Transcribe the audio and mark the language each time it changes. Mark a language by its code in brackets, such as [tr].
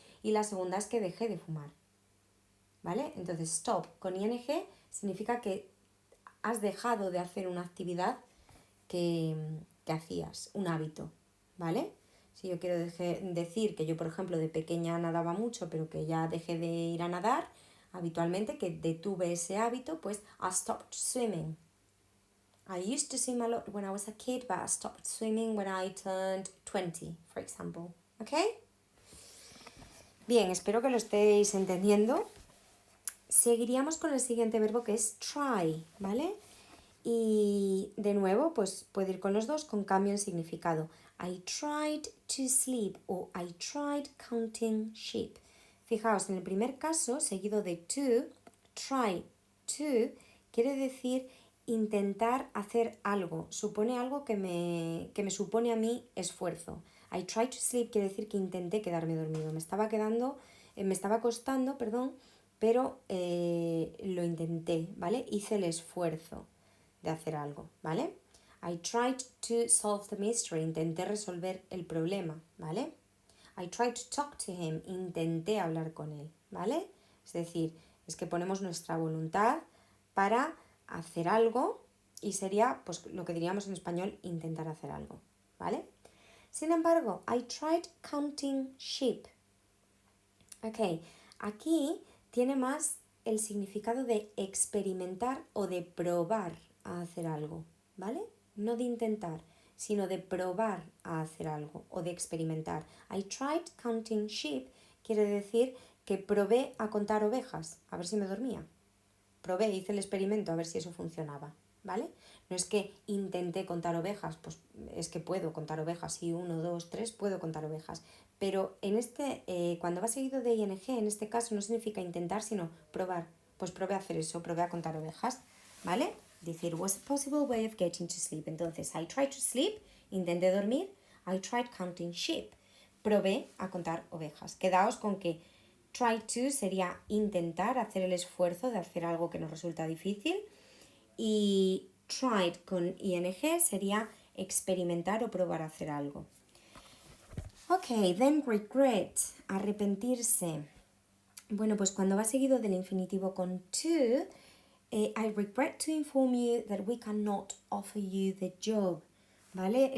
[es] Y la segunda es que dejé de fumar, ¿vale? Entonces, stop con ing significa que has dejado de hacer una actividad que hacías, un hábito, ¿vale? Si yo quiero decir que yo, por ejemplo, de pequeña nadaba mucho, pero que ya dejé de ir a nadar, habitualmente que detuve ese hábito, pues I stopped swimming. [en] I used to swim a lot when I was a kid, but I stopped swimming when I turned 20, for example. ¿Ok? [es] Bien, espero que lo estéis entendiendo. Seguiríamos con el siguiente verbo que es try, ¿vale? Y de nuevo, pues puede ir con los dos con cambio en significado. [en] I tried to sleep o I tried counting sheep. [es] Fijaos, en el primer caso, seguido de to, try to, quiere decir intentar hacer algo. Supone algo que me supone a mí esfuerzo. I tried to sleep quiere decir que intenté quedarme dormido. Me estaba costando, perdón, pero lo intenté, ¿vale? Hice el esfuerzo de hacer algo, ¿vale? I tried to solve the mystery, intenté resolver el problema, ¿vale? [en] I tried to talk to him, intenté hablar con él, ¿vale? [es] Es decir, es que ponemos nuestra voluntad para hacer algo y sería, pues lo que diríamos en español, intentar hacer algo, ¿vale? [en] Sin embargo, I tried counting sheep. [es] Ok, aquí tiene más el significado de experimentar o de probar a hacer algo, ¿vale? No de intentar, sino de probar a hacer algo o de experimentar. I tried counting sheep quiere decir que probé a contar ovejas, a ver si me dormía. Probé, hice el experimento a ver si eso funcionaba, ¿vale? No es que intenté contar ovejas, pues es que puedo contar ovejas, sí, 1, 2, 3, puedo contar ovejas. Pero cuando va seguido de ing, en este caso no significa intentar, sino probar. Pues probé a hacer eso, probé a contar ovejas, ¿vale? [en] Decir, was a possible way of getting to sleep. Entonces, I tried to sleep, intenté dormir, I tried counting sheep. [es] Probé a contar ovejas. Quedaos con que try to sería intentar, hacer el esfuerzo de hacer algo que nos resulta difícil. Y tried con ing sería experimentar o probar a hacer algo. [en] Ok, then regret, arrepentirse. Bueno, pues cuando va seguido del infinitivo con to, I regret to inform you that we cannot offer you the job. ¿Vale?